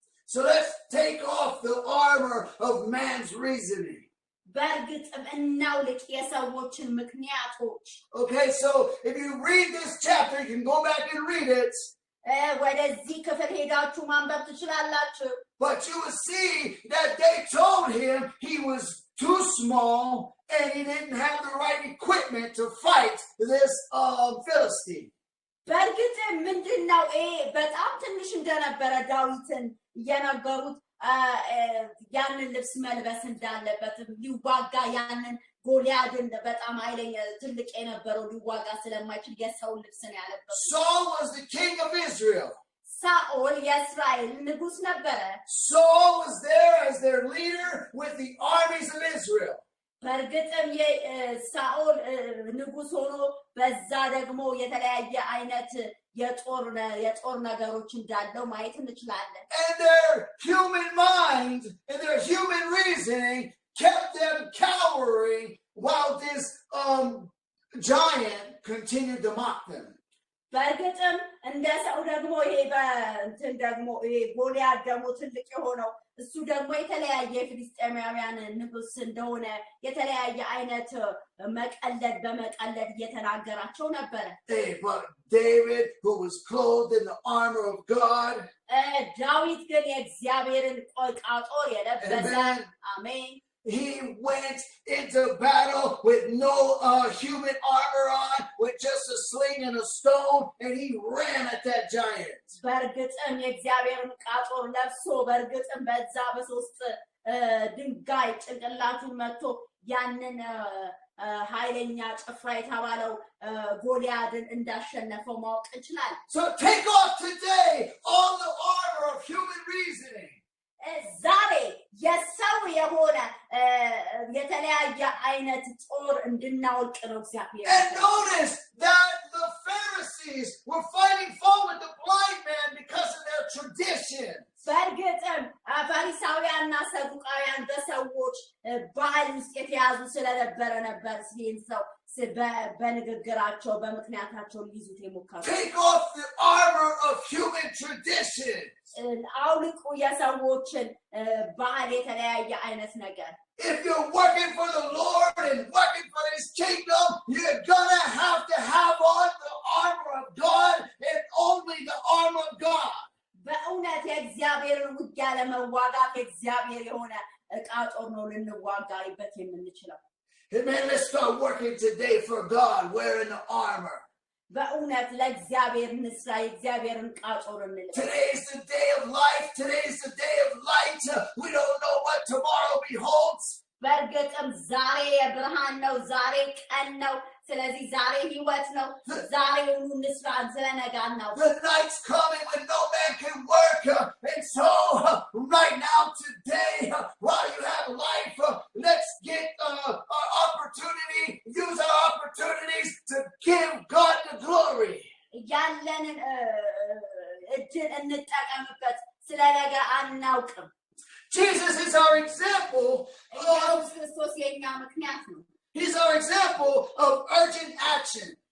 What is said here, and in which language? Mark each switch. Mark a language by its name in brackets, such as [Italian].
[English] So let's take off the armor of man's reasoning. [Amharic] በእርግጥም እናውልቅ የሰዎችን ምክንያቶች [English] Okay, so if you read this chapter, you can go back and read it. [Amharic] ወደዚህ ክፍል ሄዳችሁ ማንበብ ትችላላችሁ [English] But you will see that they told him he was too small and he didn't have the right equipment to fight this Philistine. [Amharic] በእርግጥ ምንድነው በጣም ትንሽ እንደነበረ ዳዊትን የነገሩት ያንን ልብስ መልበስ እንዳለበት ሊዋጋ ያንን ጎልያድን በጣም ኃይለኛ ትልቅ የነበረው ሊዋጋ ስለማይችል የሰው ልብስ ነው ያለበሰው [English] Saul was the king of Israel. [Amharic] ሳኦል የእስራኤል ንጉስ ነበረ [English] Saul was there as their leader with the armies of Israel. [Amharic] በርግጥም ሳኦል ንጉስ ሆኖ በዛ ደግሞ የተለያየ አይነት የጦር ነገሮች እንዳለው ማየት እንችላለን [English] And their human mind and their human reasoning kept them cowering while this giant continued to mock them. [Amharic] በርግጥም እንደ ሰው ደግሞ ይሄ በእንትን ደግሞ ይሄ ጎልያድ ደግሞ ትልቅ የሆነው እሱ ደግሞ የተለያየ ፍልስጤማውያን ንጉስ እንደሆነ የተለያየ አይነት መቀለድ በመቀለድ እየተናገራቸው ነበር [English] But David, who was clothed in the armor of God, [Amharic] ዳዊት ግን የእግዚአብሔርን ጦር የለበሰ አሜን [English] he went into battle with no human armor on, with just a sling and a stone, and he ran at that giant. [Amharic] በርግጥም የእግዚአብሔርን ጦር ለብሶ በርግጥም በዛ በሶስት ድንጋይ ጭንቅላቱን መጥቶ ያንን ኃይለኛ ጭፍራ የተባለው ጎልያድን እንዳሸነፈው ማወቅ እንችላለን [English] So take off today all the armor of human reasoning. [Amharic] ዛሬ የሰው የሆነ የተለያየ አይነት ጦር እንድናወልቅ ነው እግዚአብሔር [English] And notice that the Pharisees were finding fault with the blind man because of their tradition. [Amharic] በርግጥም ፈሪሳውያንና ሰዱቃውያን በሰዎች ባህል ውስጥ የተያዙ ስለነበረ ነበር ሲል ሰው በንግግራቸው በመክንያታቸው ሊይዙት የሞከሩ [English] Take off the armor of human tradition. [Amharic] አውልቁ የሰዎችን ባህል የተለያየ አይነት ነገር [English] If you're working for the Lord and working for His kingdom, you're gonna have to have on the armor of God and only the armor of God. [Amharic] በእውነት የእግዚአብሔርን ውጊያ ለመዋጋት የእግዚአብሔር የሆነ ዕቃ ጦር ነው ልንዋጋበት የምንችለው [English] Amen. Let's start working today for God, wearing the armor. [Amharic] በእውነት ለእግዚአብሔር ንስራ የእግዚአብሔርን ዕቃ ጦር እንልበስ [English] Today is the day of life. Today is the day of light. We don't know what tomorrow beholds. [Amharic] በርግጥም ዛሬ የብርሃን ነው ዛሬ ቀን ነው ስለዚህ ዛሬ ህይወት ነው ዛሬውኑ ንስራ ስለነጋን ነው [English] The night's coming when no man can work. And so right now today while you have life, let's get our opportunity, use our opportunities to give God the glory. [Amharic] ያለንን እድል እንጠቀምበት ስለነገ አናውቅም [English] Jesus is our example. [Amharic] ክርስቶስ የኛ ምክንያት ነው [English] He's our example of urgent action.